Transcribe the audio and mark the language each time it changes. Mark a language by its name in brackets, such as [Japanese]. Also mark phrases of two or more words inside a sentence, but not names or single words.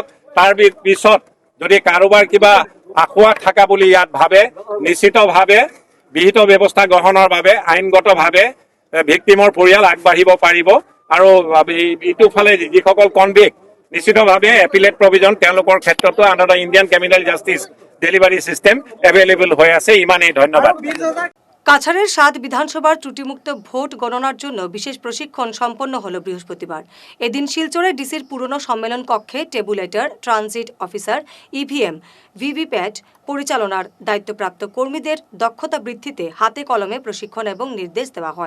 [Assamese] তাৰ পিছত যদি কাৰোবাৰ কিবা আসোঁৱাহ থকা বুলি ইয়াত ভাবে, নিশ্চিতভাৱে বিহিত ব্যৱস্থা গ্ৰহণৰ বাবে আইনগতভাৱে ভিক্টিমৰ পৰিয়াল আগবাঢ়িব পাৰিব। আৰু ইটো ফালে যিসকল কনভিক্ট, নিশ্চিতভাৱে [English] appellate provision [Assamese] তেওঁলোকৰ ক্ষেত্ৰতো [English] under the Indian criminal justice delivery system available [Assamese] হয়ে আছে। ইমানেই, ধন্যবাদ। [Bangla] কাছাড়ের 7 বিধানসভার ত্রুটিমুক্ত ভোট গণনার জন্য বিশেষ প্রশিক্ষণ সম্পন্ন হল বৃহস্পতিবার। এদিন শিলচরে ডিসির পুরনো সম্মেলন কক্ষে টেবুলেটর, ট্রানজিট অফিসার, ইভিএম, ভিভিপ্যাট পরিচালনার দায়িত্বপ্রাপ্ত কর্মীদের দক্ষতা বৃদ্ধিতে হাতে কলমে প্রশিক্ষণ এবং নির্দেশ দেওয়া হয়।